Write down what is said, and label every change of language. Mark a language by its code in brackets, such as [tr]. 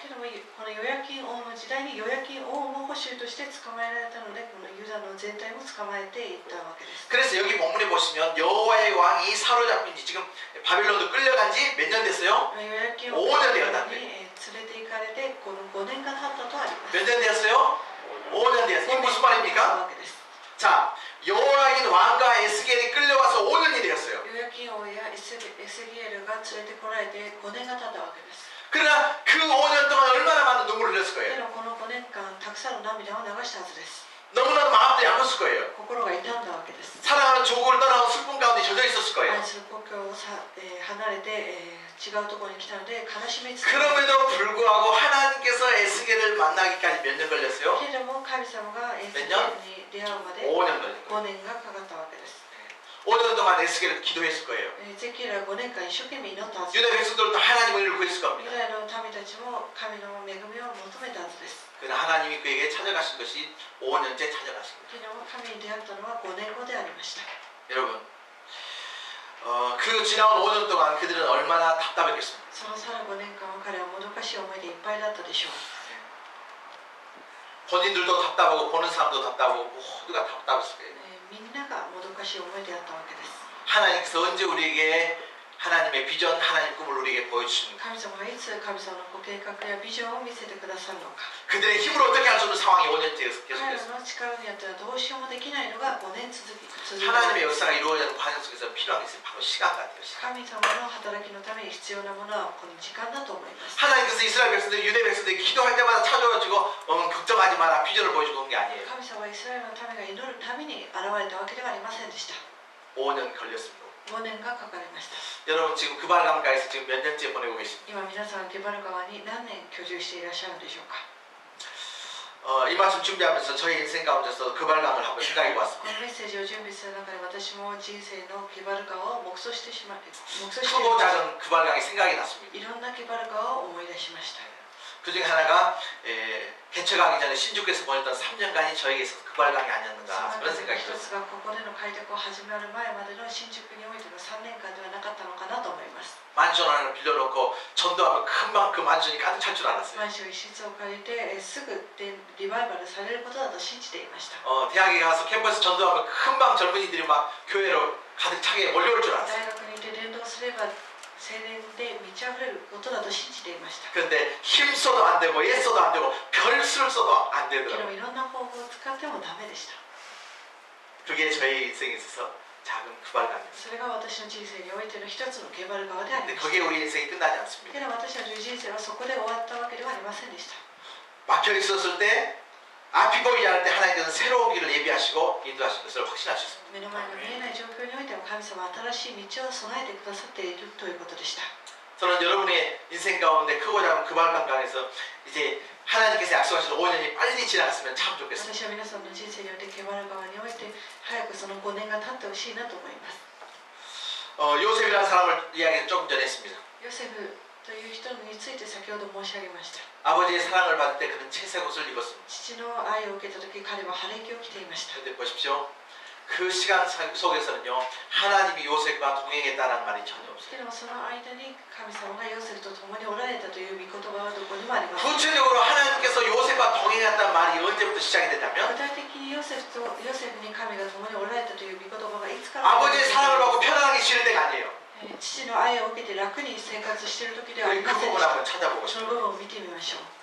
[ja] けどもこのヨヤキン王の時代にヨヤキン王も捕囚として捕まえられたので、このユダの全体も捕まえていったわけです。 [ko] 그래서 여기 본문에 보시면 여호와의 왕이 사로잡힌 지 지금 바벨론으로 끌려간 지 몇 년 됐어요? [ja] ヨヤキン王 [ko] 5年되었다. [ja] に連れて行かれてこの5年が経ったとあります。 [ko] 몇 년 되었어요? 5년 되었어요. 이게 무슨 말입니까? [ja] わけです。 [ko] 자, 여호와긴 왕과 에스겔이 끌려와서 5년이 되었어요. [ja] ヨヤキン王やエセギエルが連れてこられて5年が経ったわけです。 [ko] 그러나 그 5년 동안 얼마나 많은 눈물을 흘렸을 [ja] け [ko] 거예요. [ja] どこの5年間たくさんの涙を流したはずです。 [ko] 너무나도 마음도 아팠을 거예요. [ja] 心が痛んだわけです。 [ko] 사랑하는 조국을 떠나고 슬픔 가운데 젖어 있었을 거예요. [ja] 愛する故郷を離れて、違うところに来たので悲しみつつ [ko] 그럼에도 불구하고 하나님께서 에스겔을 만나기까지 몇 년 걸렸어요? [ja] けれども神様がエスゲルに出会うまで [ko] 5년 걸린 거예요. [ja] 5年がかかったわけです。 [ko] 5년 동안 에스겔은 기도했을 거예요. [ja] エゼキエルは5年間一生懸命祈ったはず [ko] 유다 백성들도 하나님의 은혜를 구했을 [ja] ユ [ko] 겁니다. [ja] ダヤの民たちも神の恵みを求めたはずです。 [ko] 그러나 하나님이 그에게 찾아가신 것이 5년째 찾아가신 거예요. [ja] けれども神に出会ったのは5年後でありました。 [ko] 여러분, 그 지나온 5년 동안 그들은 얼마나 답답했겠습니까? [ja] その去る5年間は彼はもどかしい思いでいっぱいだったでしょう。 [ko] 본인들도 답답하고 보는 사람도 답답하고 모두가 답답했을 거예요. [ja] みんながもどかしい思いであったわけです。 [ko] 하나님께서 언제 우리에게 하나님의 비전, 하나님의 꿈을 우리에게 보여주십니까? [ja] 神様がいつ神様のご計画やビジョンを見せてくださるのか。 [ko] 그들의 힘으로 어떻게 할 수 없는 상황이 5년째 [ja] 彼ら [ko] 계속됐어요. [ja] の力によってはどうしようもできないのが5年続いた。 [ko] 하나님의 역사가 이루어지는 과정 속에서 필요한 것이 바로 시간 같아요. 시간. [ja] 神様の働きのために必要なものはこの時間だと思います。 [ko] 하나님께서 이스라엘 백성들, 유대 백성들이 기도할 때마다 찾아와주고 걱정하지 마라 비전을 보여주고 온 게 아니에요. [ja] 神様はイスラエルの民が祈るために現れたわけではありませんでした。 [ko] 5년 걸렸습니다. [ja] 5年がかかりました。 [ko] 여러분 지금 그발강가에서 지금 몇 년째 보내고 계십니까? [ja] 今皆さんゲバル川に何年居住していらっしゃるのでしょうか。 [ko] 이 말씀 준비하면서 저희 인생 가운데서 그발강을 한번 생각해 [ja] こ [ko] 봤습니다. [ja] のメッセージを準備する中で私も人生のゲバル川を黙想してい [ko] 크고 작은 그발강이 생각이 났습니다. [ja] ろんなゲバル川を思い出しました。 [ko] 그 중에 하나가 개척하기 전에 신주께서 보냈던 3년간이 저에게 있어서 그발강이 [ja] そ [ko] 아니었는가 [ja] の [ko] 그런 [ja] 中 [ko] 생각이 [ja] の一 [ko] 들었어요. [ja] つがここでの開拓を始まる前までの新宿においての3年間ではなかったのかなと思います。 [ko] 만션 하나를 빌려놓고 전도하면 금방 그 만션이 가득 찰 줄 알았어요. [ja] マンション一室を借りてすぐでリバイバルされることだと信じていました。 [ko] 대학에 가서 캠퍼스 전도하면 금방 젊은이들이 막 교회로 가득 차게 몰려올 줄 [ja] 大 [ko] 알았어요. [ja] 学にいて伝道すれば青年で満ち溢れることだと信じていました。 [ko] 그런데 힘 써도 안 되고 애 써도 안 되고 별수를 써도 안 [ja] けど [ko] 되더라고요. [ja] いろんな方法を使ってもダメでした。 [ko] 그게 저희 인생에 있어서 작은 그발강이었어요. [ja] それが私の人生においての一つのゲバル川であり [ko] 근데 [ja] ました。 [ko] 거기에 우리 인생이 끝나지 않습니다. [ja] けど私たちの人生はそこで終わったわけではありませんでした。 [ko] 막혀 있었을 때 앞이 보이지 않을 때 하나님께서 새로운 길을 예비하시고 인도하신 것을 확신할 수 있습니다. [ja] 目の前が見えない状況においても神様は新しい道を備えてくださっているということでした。 [ko] 저는 여러분의 인생 가운데 크고 작은 그발강강에서 이제 하나님께서 약속하신 5년이 빨리 지나갔으면 참 좋겠습니다. [ja] 私は皆さんの人生においてゲバル川において早くその5年が経ってほしいなと思います。 [ko] 요셉이라는 사람을 이야기 조금 전에 했습니다. [ja] ヨセフという人について先ほど申し上げました。 [ko] 아버지의 사랑을 받을 때 그는 채색 옷을 입었습니다. [ja] 父の愛を受けた時彼は晴れ着を着ていました。 [ko] 그런데 보십시오. 그 시간 속에서는요 하나님이 요셉과 동행했다는 말이 전혀 없어요. [ja] けれどもその間に神様がヨセフと共におられたという御言葉はどこにもありません。 [ko] 구체적으로 하나님께서 요셉과 동행했다는 말이 언제부터 시작이 됐냐면 [ja] 具体的にヨセフに神が共におられたという御言葉がいつから [ko] 아버지의 사랑을 받고 편안하게 지낼 때가 아니에요. [ja] 父の愛を受けて楽に生活している時ではあり [ko] 그 [ja] ませんで [ko] 부분 [ja] した [ko] 한번 찾아보고 [ja] その [ko] 싶어요. [ja] 部分を見てみましょう